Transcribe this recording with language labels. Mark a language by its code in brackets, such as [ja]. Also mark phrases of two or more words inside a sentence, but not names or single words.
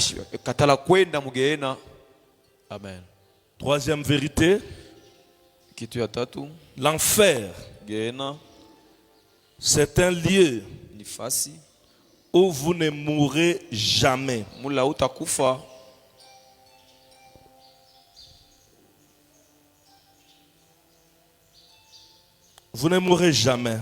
[sw] katala kwenda mugehena. Amen. [fr] Troisième vérité, [sw] Kitu ya tatu, [fr] l'enfer, [sw] Gehenna [fr] c'est un lieu [sw] ni fasi [fr] où vous ne mourrez jamais. [sw] mula utakufa. [fr] Vous ne mourrez jamais.